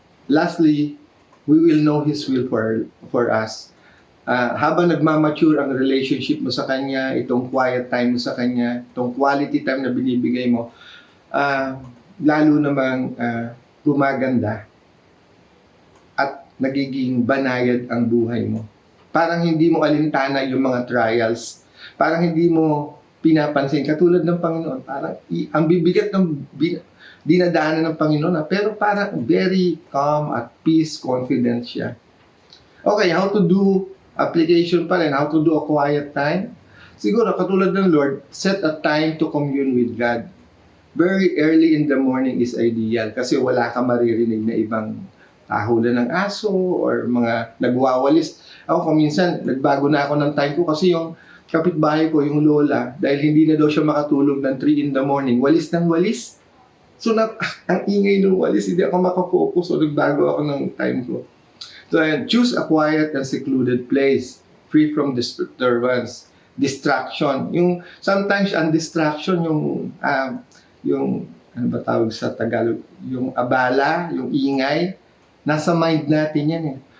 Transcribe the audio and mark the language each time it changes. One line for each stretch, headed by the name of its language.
English: Lastly, we will know His will for us.
Filipino: Habang nagmamature ang relationship mo sa Kanya, itong quiet time mo sa Kanya, itong quality time na binibigay mo, lalo namang gumaganda at nagiging banayad ang buhay mo. Parang hindi mo alintana yung mga trials. Parang hindi mo pinapansin. Katulad ng Panginoon, parang ang bibigat ng dinadaanan ng Panginoon, pero parang very calm at peace, confident siya.
English: Okay, how to do application pa rin, how to do a quiet time?
Filipino: Siguro, katulad ng Lord,
English: set a time to commune with God. Very early in the morning is ideal
Filipino: kasi wala ka maririnig na ibang tahulan ng aso or mga nagwawalis. Ako kuminsan, nagbago na ako ng time ko kasi yung kapitbahay ko, yung lola, dahil hindi na daw siya makatulog ng 3 in the morning, walis ng walis. So, ang ingay ng walis, hindi ako makafocus. So, nagbago ako ng time ko.
English: So, choose a quiet and secluded place, free from disturbance, distraction.
Filipino: Sometimes, ang distraction, ano ba tawag sa Tagalog? Yung abala, yung ingay, nasa mind natin yan eh.